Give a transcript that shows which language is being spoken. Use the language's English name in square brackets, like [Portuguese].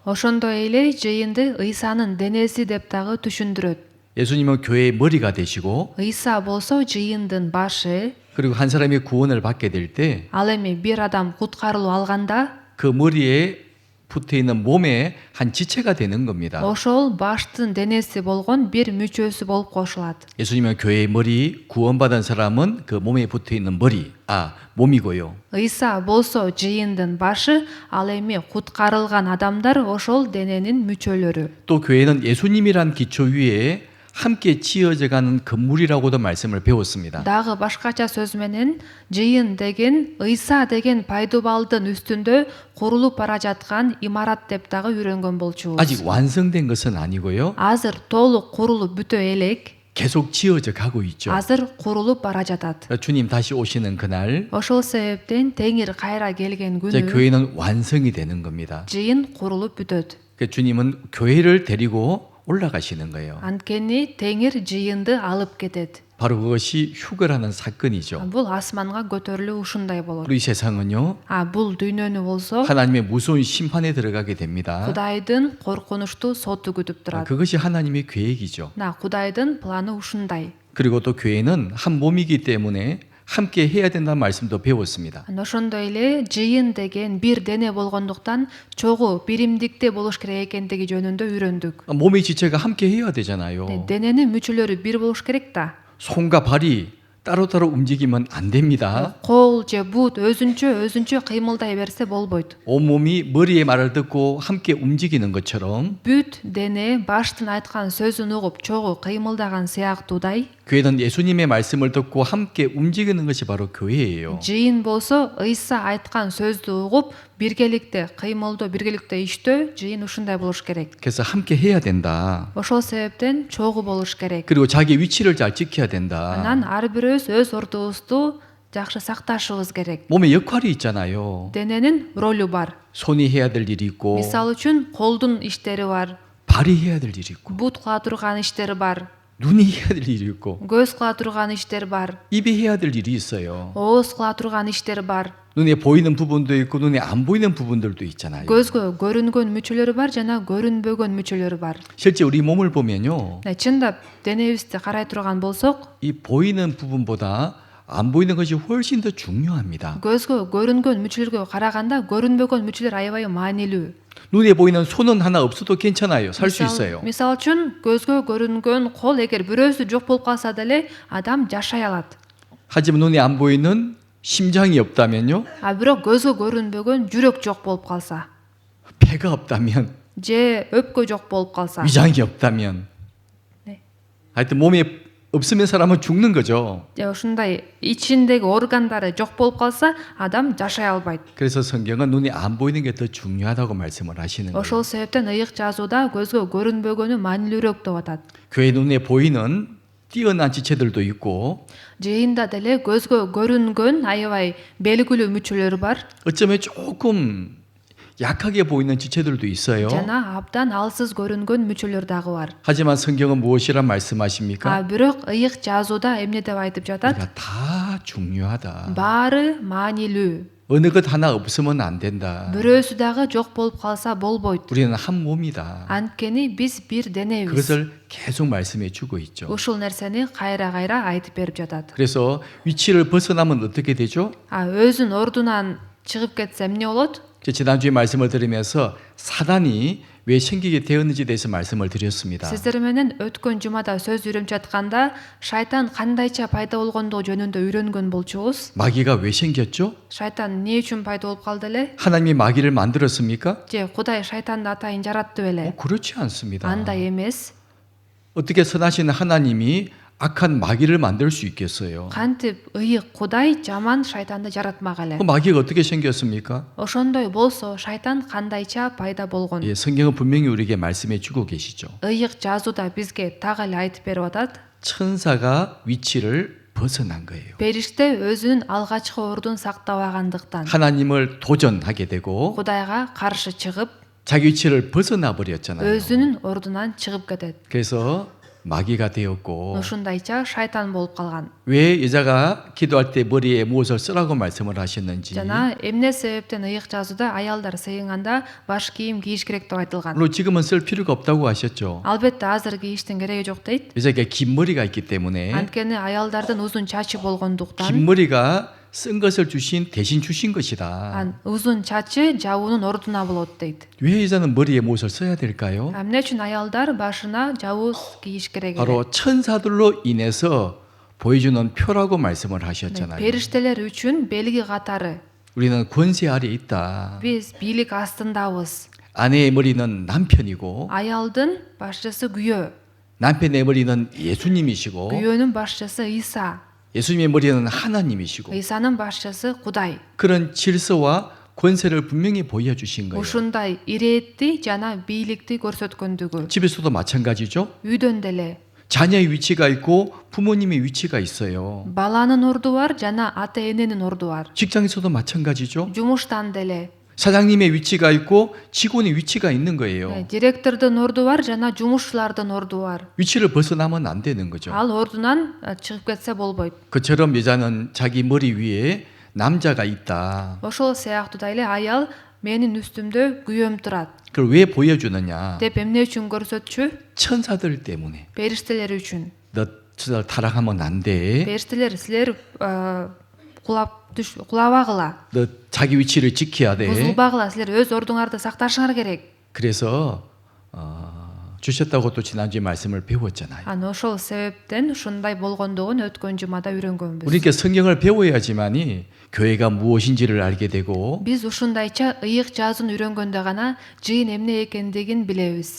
[Kyrgyz] Ошондой эле жыйынды ыйсанын денеси деп дагы түшүндүрөт. [Korean] 예수님은 교회의 머리가 되시고 [Kyrgyz] ыйса болсо жыйындын башы. [Korean] 그리고 한 사람이 구원을 받게 될 때 [Kyrgyz] Ал эми бир адам куткарылуу алганда [Korean] 그 머리에 붙어 있는 몸의 한 지체가 되는 겁니다. [Kyrgyz] ошол баштын денеси болгон бир мүчөсү болуп кошулат. [Korean] 예수님은 교회의 머리, 구원받은 사람은 그 몸에 붙어 있는 몸이고요. [Kyrgyz] ыйса болсо жыйындын башы, ал эми куткарылган адамдар ошол дененин мүчөлөрү. [Korean] 또 교회는 예수님이란 기초 위에 함께 지어져 가는 건물이라고도 말씀을 배웠습니다. [Kyrgyz] Дагы башкача сөз менен жыйын деген ыйса деген пайдубалдын үстүндө курулуп бара жаткан имарат деп дагы үйрөнгөн болчубуз. [Korean] 아직 완성된 것은 아니고요. [Kyrgyz] Азыр толук курулуп бүтө элек. [Korean] 계속 지어져 가고 있죠. [Kyrgyz] Азыр курулуп бара жатат. [Korean] 주님 다시 오시는 그날 [Kyrgyz] Ошол себептен Теңир кайра келген [Korean] 이제 [Kyrgyz] күнү [Korean] 교회는 완성이 되는 겁니다. [Kyrgyz] жыйын курулуп бүтөт. [Korean] 주님은 교회를 데리고 올라가시는 거예요. [Kyrgyz] Анткени Теңир жыйынды алып кетет. [Korean] 바로 그것이 휴거라는 사건이죠. [Kyrgyz] Бул асманга көтөрүлүү ушундай болот. [Korean] 우리 세상은요. [Kyrgyz] Бул дүйнөнү болсо [Korean] 하나님의 무서운 심판에 들어가게 됩니다. [Kyrgyz] Кудайдын коркунучтуу соту күтүп турат. [Korean] 그것이 하나님의 계획이죠. [Kyrgyz] Кудайдын планы ушундай. [Korean] 그리고 또 교회는 한 몸이기 때문에 함께 해야 된다는 말씀도 배웠습니다. [Kyrgyz] Ошондой эле жыйын деген бир дене болгондуктан чогуу биримдикте болуш керек экендиги жөнүндө үйрөндүк. [Korean] 몸의 지체가 함께 해야 되잖아요. [Kyrgyz] Дененин мүчөлөрү бир болуш керек да. [Korean] 손과 발이 따로따로 움직이면 안 됩니다. [Kyrgyz] Кол же бут өзүнчө кыймылдай берсе болбойт. [Korean] 온몸이 머리의 말을 듣고 함께 움직이는 것처럼 [Kyrgyz] Бүт дене баштын айткан сөзүн угуп чогуу кыймылдаган сыяктуудай [Korean] 교회는 예수님의 말씀을 듣고 함께 움직이는 것이 바로 교회예요. [Kyrgyz] жыйын болсо ыйса айткан сөздү угуп биргеликте кыймылдоо, биргеликте иштөө жыйын ушундай болуш керек. [Korean] 그래서 함께 해야 된다. [Kyrgyz] Ошол себептен чогуу болуш керек. [Korean] 그리고 자기 위치를 잘 지켜야 된다. [Kyrgyz] Анан ар бирөөбүз өз ордубузду жакшы сакташыбыз керек. [Korean] 몸에 역할이 있잖아요. [Kyrgyz] Дененин ролу бар. [Korean] 손이 해야 될 일이 있고 [Kyrgyz] Мисалы үчүн колдун иштери бар, [Korean] 발이 해야 될 일이 있고 [Kyrgyz] бут кыла турган иштери бар, [Korean] 눈이 해야 될 일이 있고 [Kyrgyz] көз кыла турган иштер бар, [Korean] 입이 해야 될 일이 있어요. [Kyrgyz] ооз кыла турган иштер бар. [Korean] 눈에 보이는 부분도 있고 눈에 안 보이는 부분들도 있잖아요. [Kyrgyz] көзгө көрүнгөн мүчөлөрү бар жана көрүнбөгөн мүчөлөрү бар. [Korean] 실제 우리 몸을 보면요. [Kyrgyz] чындап денебизди карай турган болсок, [Korean] 이 보이는 부분보다 안 보이는 것이 훨씬 더 중요합니다. [Kyrgyz] көзгө көрүнгөн мүчөлөргө караганда көрүнбөгөн мүчөлөр аябай маанилүү. [Korean] 눈에 보이는 손은 하나 없어도 괜찮아요. 살 수 있어요. [Kyrgyz] Мисал үчүн көзгө көрүнгөн кол эгер бирөөсү жок болуп калса деле адам жашай алат. [Korean] 하지만 눈에 안 보이는 심장이 없다면요. [Kyrgyz] А бирок көзгө көрүнбөгөн жүрөк жок болуп калса, [Korean] 폐가 없다면, [Kyrgyz] же өпкө жок болуп калса, [Korean] 위장이 없다면, 네. 하여튼 몸에 없으면 사람은 죽는 거죠. [Kyrgyz] же ушундай ичиндеги органдары жок болуп калса, адам жашай албайт. [Korean] 그래서 성경은 눈에 안 보이는 게 더 중요하다고 말씀을 하시는 거예요. [Kyrgyz] Ошол себептен ыйык жазууда көзгө көрүнбөгөнү маанилүүрөөк деп атат. [Korean] 교회 눈에 보이는 뛰어난 지체들도 있고 [Kyrgyz] Жыйында деле көзгө көрүнгөн аябай белгилүү мүчөлөр бар, [Korean] 어쩌면 조금 약하게 보이는 지체들도 있어요. [Kyrgyz] жана абдан алсыз көрүнгөн мүчөлөр дагы бар. [Korean] 하지만 성경은 무엇이라 말씀하십니까? [Kyrgyz] Бирок ыйык жазууда эмне деп айтып жатат? [Korean] 우리가 다 중요하다. [Kyrgyz] Баары маанилүү. [Korean] 어느 것 하나 없으면 안 된다. [Kyrgyz] Бирөөсү дагы жок болуп калса болбойт. [Korean] 우리는 한 몸이다. [Kyrgyz] Анткени биз бир денебиз. [Korean] 그것을 계속 말씀해 주고 있죠. [Kyrgyz] Ушул нерсени кайра айтып берип жатат. [Korean] 그래서 위치를 벗어나면 어떻게 되죠? [Kyrgyz] өзүн ордунан чыгып кетсе эмне болот? [Korean] 지난주에 말씀을 드리면서 사단이 왜 생기게 되었는지에 대해서 말씀을 드렸습니다. [Kyrgyz] Сиздер менен өткөн жумада сөз үйрөнүп жатканда шайтан кандайча пайда болгондугу жөнүндө үйрөнгөн болчубуз. [Korean] 마귀가 왜 생겼죠? [Kyrgyz] Шайтан эмне үчүн пайда болуп калды эле? [Korean] 하나님이 마귀를 만들었습니까? [Kyrgyz] же Кудай шайтанды атайын жаратты беле? [Korean] 그렇지 않습니다. [Kyrgyz] Андай эмес. [Korean] 어떻게 선하신 하나님이 악한 마귀를 만들 수 있겠어요? [Kyrgyz] Кантип ыйык Кудай жаман шайтанды жаратмак эле? [Korean] 그 마귀가 어떻게 생겼습니까? [Kyrgyz] Ошондой болсо шайтан кандайча пайда болгон? [Korean] 예, 성경은 분명히 우리에게 말씀해 주고 계시죠. [Kyrgyz] ыйык жазууда бизге так эле айтып берип атат. [Korean] 천사가 위치를 벗어난 거예요. [Kyrgyz] Периште өзүнүн алгачкы ордун сактабагандыктан [Korean] 하나님을 도전하게 되고 [Kyrgyz] Кудайга каршы чыгып, [Korean] 자기 위치를 벗어나 버렸잖아요. [Kyrgyz] өзүнүн ордунан чыгып кетет. [Korean] 그래서 마귀가 되었고 [Kyrgyz] Ушундайча шайтан болуп калган. [Korean] 왜 여자가 기도할 때 머리에 무엇을 쓰라고 말씀을 하셨는지 [Kyrgyz] Жана эмне себептен ыйык жазууда аялдар сыйынганда баш кийим кийиш керек деп айтылган. [Korean] 물론 지금은 쓸 필요가 없다고 하셨죠. [Kyrgyz] Албетте азыр кийиштин кереги жок дейт. [Korean] 여자가 긴 머리가 있기 때문에 [Kyrgyz] Анткени аялдардын узун чачы болгондуктан [Korean] 긴 머리가 쓴 것을 대신 주신 것이다. [Kyrgyz] узун чачы жабуунун ордуна болот дейт. [Korean] 왜 여자는 머리에 무엇을 써야 될까요? [Kyrgyz] Эмне үчүн аялдар башына жабуу кийиш керек эле? [Korean] 바로 천사들로 인해서 보여주는 표라고 말씀을 하셨잖아요. [Kyrgyz] Периштелер үчүн белги катары. [Korean] 우리는 권세 아래 있다. [Kyrgyz] Биз бийлик астындабыз. [Korean] 아내의 머리는 남편이고 [Kyrgyz] Аялдын башчысы күйөө, [Korean] 남편의 머리는 예수님이시고 [Kyrgyz] күйөөнүн башчысы Иса, [Korean] 예수님의 머리는 하나님이시고 [Kyrgyz] Исанын башчысы Кудай. [Korean] 그런 질서와 권세를 분명히 보여주신 거예요. [Kyrgyz] Ушундай иретти жана бийликти көрсөткөндүгү. [Korean] 집에서도 마찬가지죠. [Kyrgyz] Үйдөн деле [Korean] 자녀의 위치가 있고 부모님의 위치가 있어요. [Kyrgyz] баланын орду бар жана ата эненин орду бар. [Korean] 직장에서도 마찬가지죠. [Kyrgyz] Жумуштан деле [Korean] 사장님의 위치가 있고 직원의 위치가 있는 거예요. [Kyrgyz] директордун орду бар жана жумушчулардын орду бар. [Korean] 위치를 벗어나면 안 되는 거죠. [Kyrgyz] Ал ордунан чыгып кетсе болбойт. [Korean] 그처럼 여자는 자기 머리 위에 남자가 있다. [Kyrgyz] Ошол сыяктуу эле аял менин үстүмдө күйөөм турат [Korean] 그걸 왜 보여주느냐? [Kyrgyz] деп эмне үчүн көрсөтчү? [Korean] 천사들 때문에. [Kyrgyz] Периштелер үчүн. [Korean] 너 타락하면 안 돼. [Kyrgyz] Периштелер силер кулабагыла, [Korean] 너 자기 위치를 지켜야 돼. [Kyrgyz] бузулбагыла, силер өз ордуңарды сакташыңар керек. [Korean] 그래서 주셨다고 또 지난주에 말씀을 배웠잖아요. [Kyrgyz] Ошол себептен ушундай болгондугун өткөн жумада үйрөнгөнбүз. [Korean] 우리가 성경을 배워야지만이 교회가 무엇인지를 알게 되고 [Kyrgyz] Биз ушундайча ыйык жазуун үйрөнгөндө гана жыйын эмне экендигин билебиз.